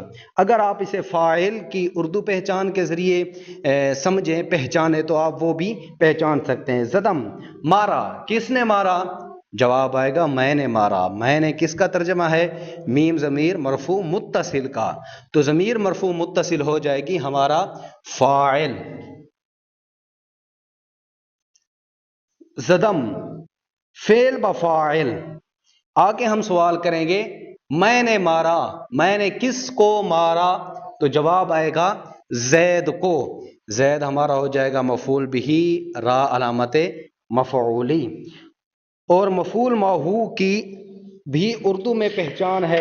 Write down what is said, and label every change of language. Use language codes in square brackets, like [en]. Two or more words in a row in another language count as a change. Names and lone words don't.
[ur] اگر آپ اسے فاعل کی اردو پہچان کے ذریعے سمجھیں، پہچانیں، تو آپ وہ بھی پہچان سکتے ہیں۔ زدم مارا، کس نے مارا؟ جواب آئے گا میں نے مارا۔ میں نے کس کا ترجمہ ہے؟ میم ضمیر مرفوع متصل کا، تو ضمیر مرفوع متصل ہو جائے گی ہمارا فاعل۔ زدم فعل بفاعل۔ آگے ہم سوال کریں گے میں نے مارا، میں نے کس کو مارا؟ تو جواب آئے گا زید کو۔ زید ہمارا ہو جائے گا مفعول بھی، را علامت مفعولی۔ اور مفعول معہو کی بھی اردو میں پہچان ہے۔